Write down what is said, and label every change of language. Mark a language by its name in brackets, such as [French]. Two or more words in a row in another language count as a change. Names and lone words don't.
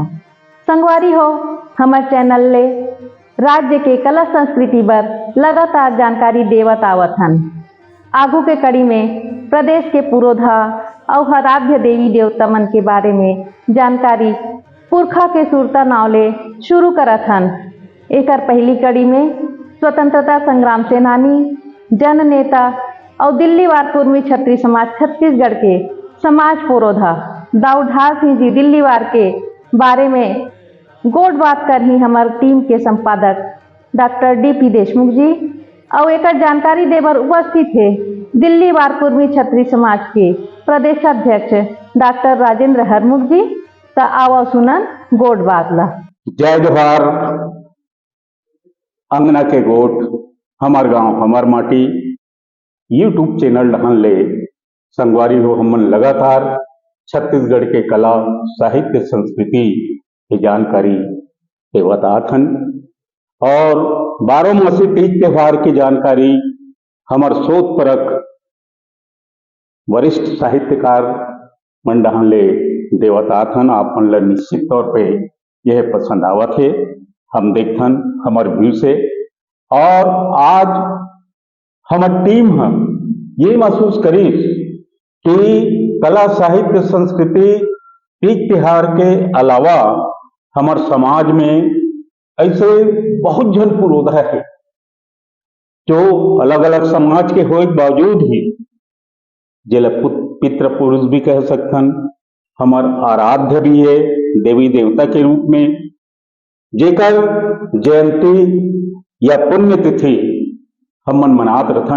[Chhattisgarhi] संगवारी हो हमर चैनल ले राज्य के कला संस्कृति बर लगातार जानकारी देवत आवत हन। आगू के कड़ी में प्रदेश के पुरोधा और आराध्य देवी देवता मन के बारे में जानकारी पुरखा के सुरता नाव ले शुरू करत हन। एकर पहली कड़ी में स्वतंत्रता संग्राम सेनानी, जन नेता और दिल्ली वार कुर्मी छत्री समाज छत्तीसगढ़ के समाज पुरोधा दाऊ ढाल सिंह जी दिल्ली वार के बारे में गोट बात कर ही हमार टीम के संपादक डॉक्टर डी.पी. देशमुख जी और एक जानकारी देवर उपस्थित है दिल्ली वार कुर्मी छत्री समाज के प्रदेशाध्यक्ष डॉक्टर राजेंद्र हरमुख जी। तो आओ सुनन गोट बात ला। जय जोहार। अंगना के गोट हमार गांव हमार माटी यूट्यूब चैनल ढहन ले संगवारी हो हमन लगातार छत्तीसगढ़ के कला साहित्य संस्कृति की जानकारी देवत आथन और 12 मासी तीज त्योहार की जानकारी हमार शोध परक वरिष्ठ साहित्यकार मन ढहन ले देवत आथन। आप मन ला निश्चित तौर पे यह पसंद आवत है, हम देखथन हमार व्यू से। और आज हमार टीम ये महसूस करी कि कला साहित्य संस्कृति तीज त्योहार के अलावा हमार समाज में ऐसे बहुत जन पुरोधा है जो अलग अलग समाज के होए बावजूद ही जिला पितृ पुरुष भी कह सकथन, हमार आराध्य भी है देवी देवता के रूप में, जेकर जयंती या पुण्यतिथि हमन मनात रथन।